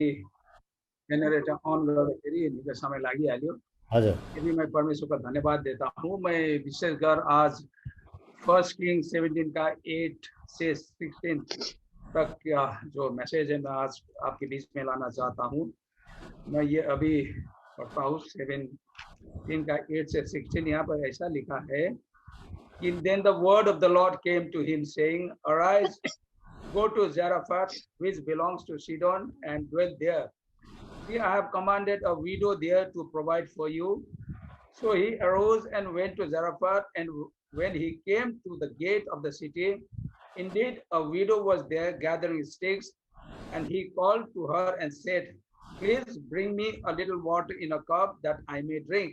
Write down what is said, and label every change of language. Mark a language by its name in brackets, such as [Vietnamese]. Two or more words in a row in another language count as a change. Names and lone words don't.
[English] generator on [Nepali] गर्दाखेरि निकै समय लागिहाल्यो। हजुर [Hindi] यदि मैं परमेश्वर का धन्यवाद देता हूँ। मैं विशेषकर आज 1 किंग 17 का 8 से 16 तक का जो मैसेज है मैं आज आपके बीच में लाना चाहता हूँ। मैं ये अभी पढ़ता हूँ 17 का 8 से 16। यहाँ पर ऐसा लिखा है कि [English] then the word of the Lord came to him saying, arise, go to Zarephath, which belongs to Sidon, and dwell there. See, I have commanded a widow there to provide for you. So he arose and went to Zarephath, and when he came to the gate of the city, indeed a widow was there gathering sticks, and he called to her and said, please bring me a little water in a cup that I may drink.